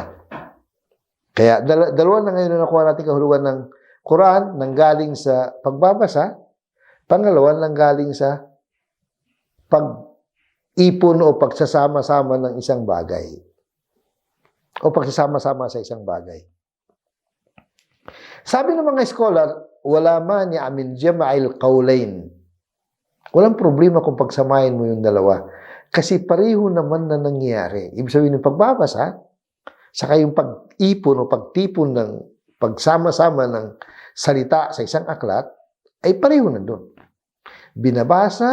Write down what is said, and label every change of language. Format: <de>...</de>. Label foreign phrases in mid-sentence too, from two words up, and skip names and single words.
<tl>Kaya dalawa na ngayon na nakuha natin kahulugan ng Quran, nanggaling sa pagbabasa, pangalawa nanggaling sa pag-ipon o pagsasama-sama ng isang bagay. O pagsasama-sama sa isang bagay. Sabi ng mga scholar,</tl> <ar>ولا مانع من جمع القولين.</ar> <tl>Walang problema kung pagsamahin mo yung dalawa. Kasi pareho naman na nangyayari. Ibig sabihin ng pagbabasa, saka yung pag-ipon o pagtipon ng pagsama-sama ng salita sa isang aklat, ay pareho na doon.</tl>